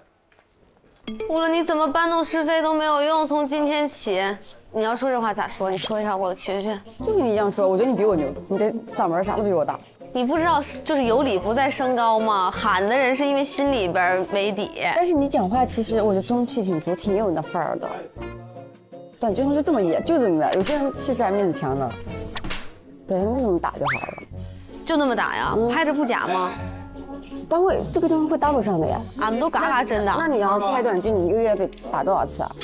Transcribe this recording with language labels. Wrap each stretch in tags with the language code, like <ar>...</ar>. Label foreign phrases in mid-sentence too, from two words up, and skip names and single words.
<zh>無論你怎麼搬弄是非都沒有用，從今天起，你要說這話咋說？你說一下我的情緒。就跟你一樣說，我覺得你比我牛，你的嗓門啥都比我大。你不知道就是有理不在聲高嗎？喊的人是因為心裡邊沒底。但是你講話其實我覺得中氣挺足，挺有你的範兒的。短劇上就這麼演，就這麼演，有些人氣勢還比你強呢。对，那么打就好了，就那麼打呀？拍着不假嗎？单位这个地方会 double 上的呀。俺们都嘎嘎真的。那你要拍短剧，你1个月被打多少次啊？</zh>